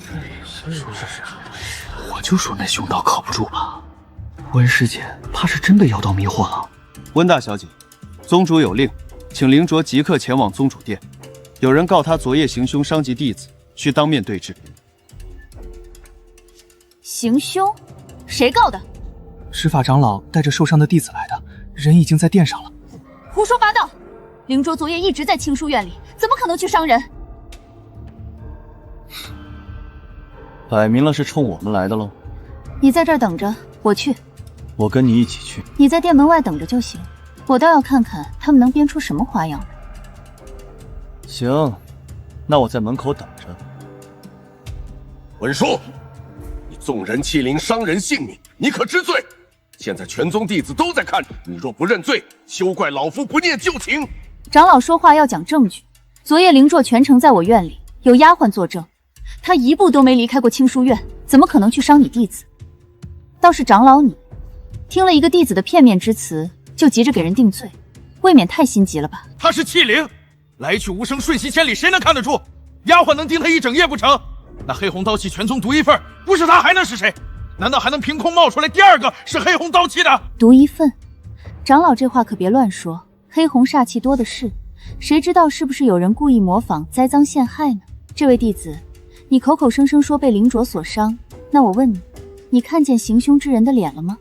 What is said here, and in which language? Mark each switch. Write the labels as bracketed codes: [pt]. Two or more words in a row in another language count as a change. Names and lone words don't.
[zh] 我就說那凶刀靠不住吧，溫師姐怕是真被妖刀迷惑了。溫大小姐，宗主有令，請靈鐲即刻前往宗主殿。有人告他昨夜行凶傷及弟子，需當面對質。行凶？誰告的？執法長老帶着受傷的弟子來的，人已經在殿上了。胡說八道！靈鐲昨夜一直在青書院裡，怎麼可能去傷人？擺明了是衝我們來的嘍。你在這兒等着，我去。我跟你一起去。你在殿門外等着就行，我倒要看看他們能編出什麼花樣來。行，那我在門口等着。文書，你縱人欺凌，傷人性命，你可知罪？現在全宗弟子都在看着，你若不認罪，休怪老夫不念舊情。長老說話要講證據，昨夜靈鐲全程在我院裡，有丫鬟作證，他一步都沒離開過青書院，怎麼可能去傷你弟子？倒是長老你，聽了一個弟子的片面之詞，就急着給人定罪，未免太心急了吧？他是器靈，來去無聲，瞬息千里，誰能看得住？丫鬟能盯他一整夜不成？那黑紅刀氣全宗獨一份，不是他還能是誰？難道還能憑空冒出來第二個是黑紅刀氣的？獨一份？長老這話可別亂說，黑紅煞氣多的是，誰知道是不是有人故意模仿栽贓陷害呢？這位弟子，你口口聲聲說被靈鐲所傷，那我問你，你看見行凶之人的臉了嗎？